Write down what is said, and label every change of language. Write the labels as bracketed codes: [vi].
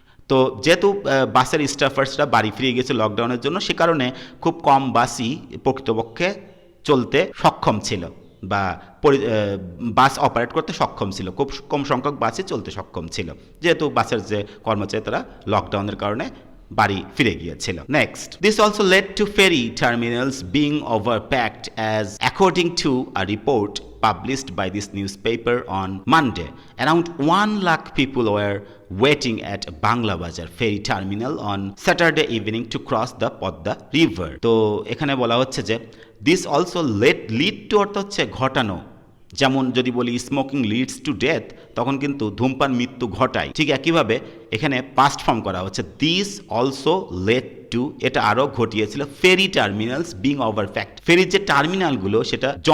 [bn] তো যেহেতু বাসের স্টাফার্সরা বাড়ি ফিরে গেছে লকডাউনের জন্য, সে কারণে খুব কম বাসই প্রকৃতপক্ষে চলতে সক্ষম ছিল বা বাস অপারেট করতে সক্ষম ছিল, খুব কম সংখ্যক বাসই চলতে সক্ষম ছিল, যেহেতু বাসের যে কর্মচারী তারা লকডাউনের কারণে বাড়ি ফিরে গিয়েছিল। [en] Next, this also led to ferry terminals being overpacked as according to a report published by this newspaper on Monday. Around 1 lakh people were waiting at Bangla Bazar ferry terminal on Saturday evening to cross the Podda river. [bn] তো এখানে বলা হচ্ছে যে [en] this also lead to [bn] অর্থ হচ্ছে ঘটানো, যেমন যদি বলি [en] smoking leads to death, [bn] তখন কিন্তু ধূমপান মৃত্যু ঘটায়, ঠিক একইভাবে এখানে পাস্ট ফর্ম করা হচ্ছে, [en] this also led to, [bn] এটা আরও ঘটিয়েছিল, [en] ferry terminals being overpacked, [bn] ফেরির যে টার্মিনালগুলো সেটা